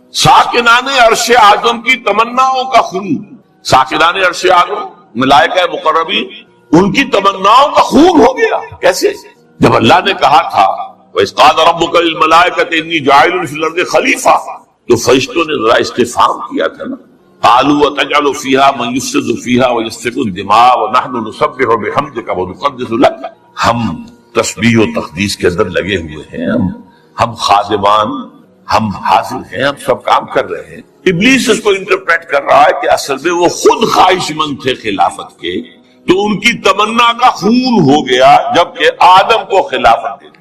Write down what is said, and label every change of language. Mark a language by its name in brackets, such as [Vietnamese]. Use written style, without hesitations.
[Urdu] ساکنان عرش اعظم کی تمناؤں کا خون، ساکنان عرش اعظم ملائکہ مقربین، ان کی تمناؤں کا خون ہو گیا. کیسے؟ جب اللہ نے کہا تھا [Arabic] وَإِذْ قَالَ رَبُّكَ لِلْمَلَائِكَةِ إِنِّي جَاعِلٌ فِي الْأَرْضِ خَلِيفَةً، [Urdu] تو فرشتوں نے ذرا استفہام کیا تھا نا. [Arabic] قالوا وتجعل فيها من يفسد فيها ويسفك الدماء ونحن نسبح بحمدك ونقدس لك. [Urdu] ہم تسبیح و تقدیس کے اندر لگے ہوئے ہیں، ہم خادمان، ہم حاضر ہیں، ہم سب کام کر رہے ہیں. ابلیس اس کو انٹرپریٹ کر رہا ہے کہ اصل میں وہ خود خواہش مند تھے خلافت کے، تو ان کی تمنا کا خون ہو گیا جبکہ آدم کو خلافت دے.